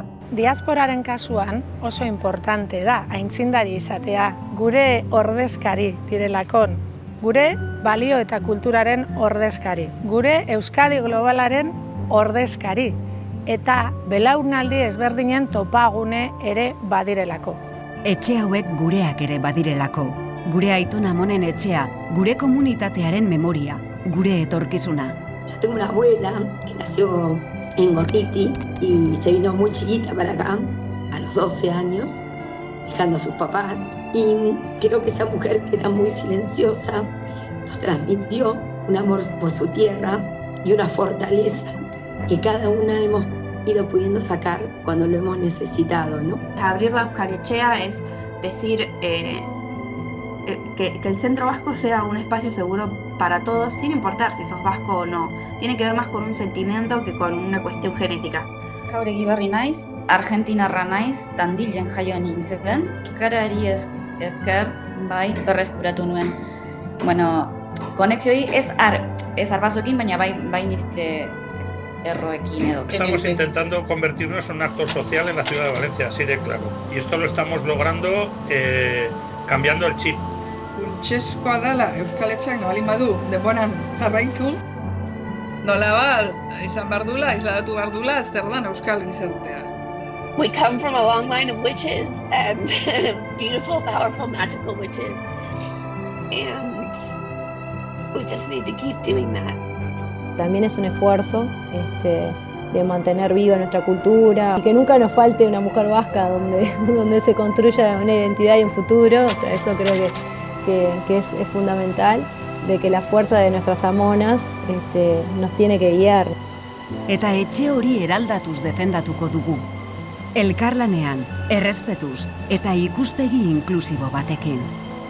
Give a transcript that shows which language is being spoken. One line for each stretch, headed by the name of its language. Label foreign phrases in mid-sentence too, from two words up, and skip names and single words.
Basque: Diasporaren kasuan oso importante da, aintzindari izatea, gure ordezkari direlakon, gure balio eta kulturaren ordezkari, gure Euskadi globalaren ordezkari, eta belaunaldi ezberdinen topagune ere badirelako. Etxe hauek gureak ere badirelako, gure aitona amonen etxea, gure komunitatearen memoria, gure etorkizuna.
Spanish: Yo tengo una abuela que nació en Gorriti y se vino muy chiquita para acá, a los 12 años, dejando a sus papás. Y creo que esa mujer, que era muy silenciosa, nos transmitió un amor por su tierra y una fortaleza que cada una hemos ido pudiendo sacar cuando lo hemos necesitado, ¿no? Abrir la Euskalechea es decir que el centro vasco sea un espacio seguro para todos, sin importar si sos vasco o no. Tiene que ver más con un sentimiento que con una cuestión genética.
Basque: Gaur Egibarri naiz, argentinarra naiz, Tandilen jaio nintzen, euskarari esker berreskuratu nuen. Bueno, konexioi ez arbasoekin, baina bai nire erroekin edo.
Spanish: Estamos intentando convertirnos en un actor social en la ciudad de Valencia, así de claro. Y esto lo estamos logrando cambiando el chip.
Basque: Funtsezkoa dela Euskaletxeak nabalin badu denboran jarraitu, nola izan behar dula, isladatu behar dula, zer dan Euskal gizartea.
English: We come from a long line of witches, and beautiful, powerful, magical witches. And we just need to keep doing that.
Spanish: También es un esfuerzo de mantener viva nuestra cultura y que nunca nos falte una mujer vasca donde se construya una identidad y un futuro. O sea, eso creo que es fundamental, de que la fuerza de nuestras amonas nos tiene que guiar.
Basque: Eta etxe hori eraldatuz defendatuko dugu. Elkarlanean, errespetuz eta ikuspegi inklusibo batekin.